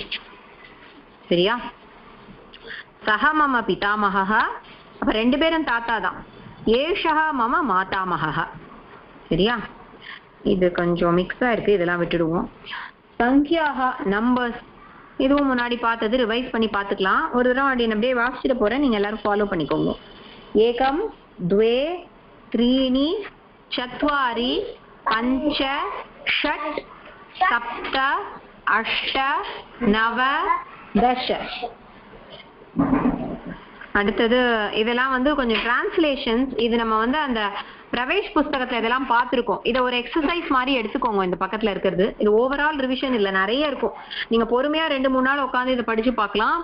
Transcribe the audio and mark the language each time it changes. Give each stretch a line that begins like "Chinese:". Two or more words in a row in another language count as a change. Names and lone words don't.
Tamil: சரியா,
Sanskrit: सक मम पितामहा,
Tamil: அப்ப ரெண்டு பேரும் தாத்தா தான்.
Sanskrit: एषका मम मातामहा.
Tamil: சரியா, இது கொஞ்சம் மிக்ஸா இருக்கு, இதெல்லாம் விட்டுடுவோம். சங்கியாக நம்பர்ஸ் இதுவும் முன்னாடி பார்த்தது ரிவைஸ் பண்ணி பார்த்துக்கலாம். ஒரு தடவை அப்படியே வாசிச்சுட்டு போறேன், நீங்க எல்லாரும் ஃபாலோ பண்ணிக்கோங்க.
Sanskrit: ஏகம் द्वे त्रीणि चत्वारि पञ्च षट् सप्त अष्ट नव दश.
Tamil: அடுத்தது இதெல்லாம் வந்து கொஞ்சம் டிரான்ஸ்லேஷன்ஸ். இது நம்ம வந்து அந்த பிரவேஷ் புஸ்தகத்துல இதெல்லாம் பார்த்துருக்கோம். இதை ஒரு எக்ஸசைஸ் மாதிரி எடுத்துக்கோங்க. இந்த பக்கத்துல இருக்கிறது இது
English: overall revision
Tamil: இல்லை, நிறைய இருக்கும். நீங்க பொறுமையா 2-3 நாள் உட்காந்து இதை படிச்சு பார்க்கலாம்.